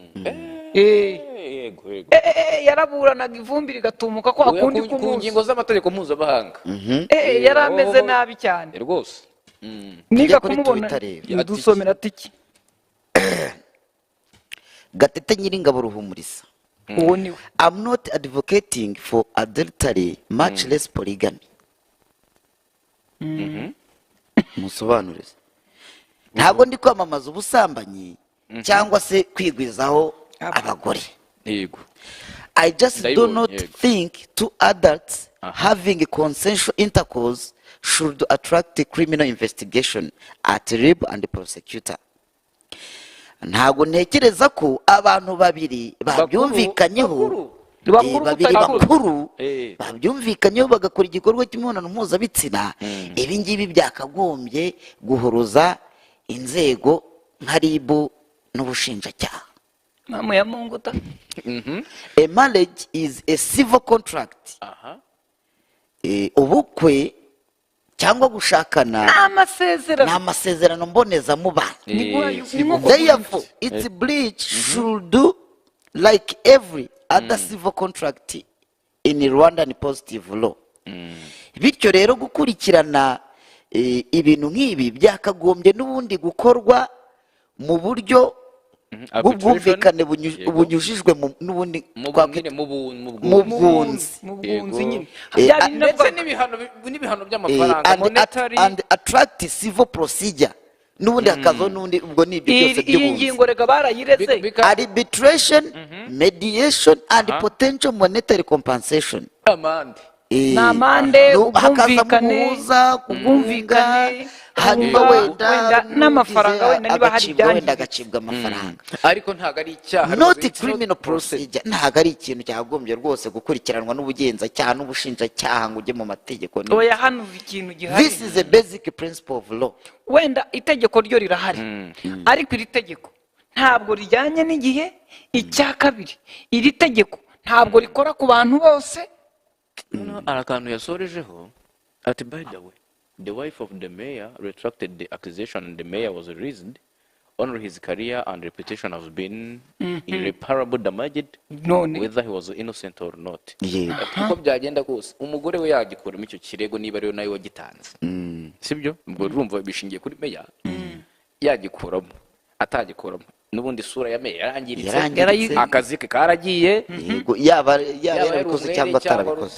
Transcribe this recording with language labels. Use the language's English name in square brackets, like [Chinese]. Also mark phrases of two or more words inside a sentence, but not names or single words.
[Kinyarwanda] Yaraburanaga ivumbi rigatumuka ko akundi ku ngingo z'amategeko mpuzamahanga. Yari ameze nabi cyane rwose. Niga kumubona dusomera tiki. Gatete Nyiringabo Ruhumuriza. [English] I'm not advocating for adultery, much less polygamy. [Kinyarwanda] Musobanurize. Ntabwo ndi kwamamaza ubusambanyi cyangwa se kwigwizaho abagore. [English] I just do not think two adults having consensual intercourse should attract a criminal investigation at RIB and the prosecutor. [Kinyarwanda] Ntabwo ntekereza ko abantu babiri babyumvikanyeho bakuru babyumvikanyeho bagakora igikorwa cy'imibonano mpuzabitsina, ibi ngibi byakagombye guhuruza inzego nka RIB n'ubushinjacyaha. [Swahili] Mama ya Mungu ta. [English] A marriage is a civil contract. [Kinyarwanda] Ubukwe cyangwa gushakana ni amasezerano mbonezamubano. [English] Therefore its breach should do like every other civil contract in Rwandan positive law. [Kinyarwanda] Bityo rero gukurikirana ibintu nk'ibi byakagombye n'ubundi gukorwa mu buryo bw'ubwumvikane bunyujijwe n'ubundi mu bwunzi nyine, ndetse n'ibihano by'amafaranga monetary [English] and attract civil procedure [Kinyarwanda] n'ubundi hakazaho n'ubundi ubwo ni ibyo byose by'ubunzi. Iyi ngingo rega barayireze [English] arbitration, mediation and potential monetary compensation. [Kinyarwanda] ni amande ubwumvikane ubwumvikane hanyuma wenda n'amafaranga wenda niba hari ibyangiritse agacibwa amafaranga ariko ntabwo ari icyaha [English] not criminal procedure, [Kinyarwanda] ntabwo ari ikintu cyagombye rwose gukurikiranwa n'ubugenzacyaha n'ubushinjacyaha ngo ujye mu mategeko. oya hano ikintu gihari, [English] This is a basic principle of law. [Kinyarwanda] wenda itegeko ryo rirahari ariko iri tegeko ntabwo rijyanye n'igihe. icya kabiri, iri tegeko ntabwo rikora ku bantu bose. hari akantu yasorejeho ati [English] by the way the wife of the mayor retracted the accusation and the mayor was released. Only his career and reputation have been irreparable damaged, [Kinyarwanda] none [English] whether he was innocent or not. [Kinyarwanda] Yego. uko byagenda kose umugore we yagikuramo icyo kirego niba ariyo nawe wagitanze, sibyo? ubwo urumva bishingiye kuri meya. yagikuramo atagikuramo n'ubundi isura ya meya yarangiritse, akazi ke karagiye. Yego, yaba yarabikoze cyangwa atarabikoze,